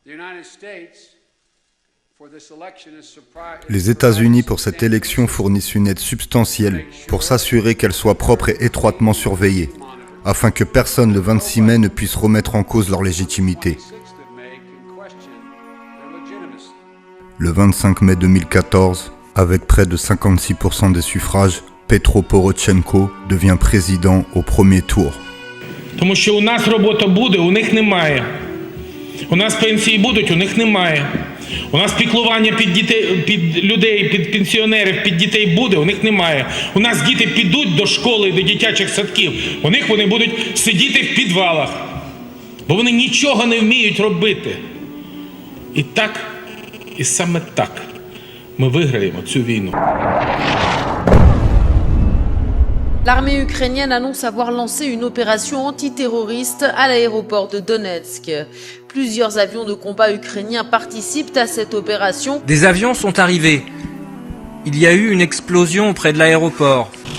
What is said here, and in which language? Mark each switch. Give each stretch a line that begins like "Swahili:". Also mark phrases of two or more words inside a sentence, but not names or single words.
French: Les États-Unis pour cette élection fournissent une aide substantielle pour s'assurer qu'elle soit propre et étroitement surveillée, afin que personne le 26 mai ne puisse remettre en cause leur légitimité. Le 25 mai 2014, avec près de 56% des suffrages, Petro Poroshenko devient président au premier tour.
Ukrainian: Тому що у нас робота буде, у них немає. У нас пенсії будуть, у них немає. У нас піклування під дітей, під людей, під пенсіонерів, під дітей буде, у них немає. У нас діти підуть до школи, до дитячих садків. У них вони будуть сидіти в підвалах. Бо вони нічого не вміють робити. І так, і саме так ми виграємо цю війну.
French: L'armée ukrainienne annonce avoir lancé une opération antiterroriste à l'aéroport de Donetsk. Plusieurs avions de combat ukrainiens participent à cette opération. Des avions sont arrivés. Il y a eu une explosion près de l'aéroport.